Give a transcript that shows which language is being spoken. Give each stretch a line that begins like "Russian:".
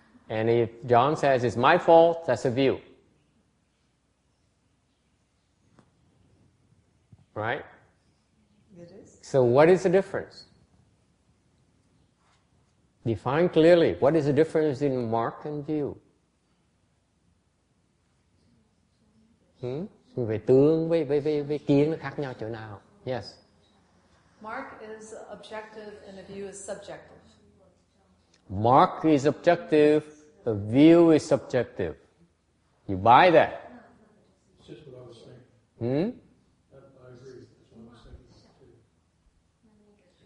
English: And if John says it's my fault, that's a view. Right? It is. So what is the difference? Define clearly. What is the difference in mark and view?
Vietnamese: Về tướng với kiến nó khác nhau chỗ nào?
English: Yes. Mark is objective and a view is subjective. Mark is objective, a view is subjective. You buy that? It's just what I was saying. I agree. That's what I was thinking too.